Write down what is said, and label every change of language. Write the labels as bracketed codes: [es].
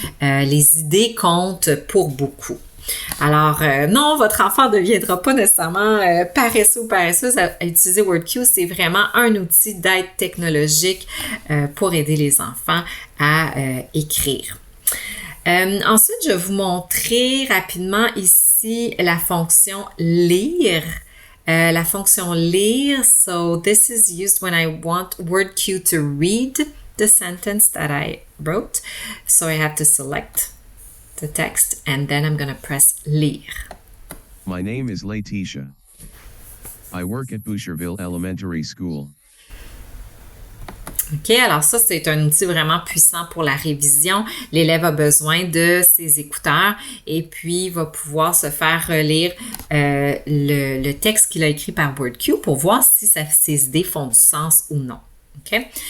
[fr] Les idées comptent pour beaucoup. Alors, non, votre enfant ne deviendra pas nécessairement paresseux ou paresseuse à utiliser WordQ. C'est vraiment un outil d'aide technologique pour aider les enfants à écrire. Ensuite, je vais vous montrer rapidement ici la fonction lire. La fonction lire, [en] so this is used when I want WordQ to read the sentence that I wrote. So I have to select the text and then I'm going to press lire. My name is Laetitia. I work at Boucherville Elementary School. [fr] OK, alors ça, c'est un outil vraiment puissant pour la révision. L'élève a besoin de ses écouteurs et puis va pouvoir se faire relire le texte qu'il a écrit par WordQ pour voir si ses idées font du sens ou non. OK?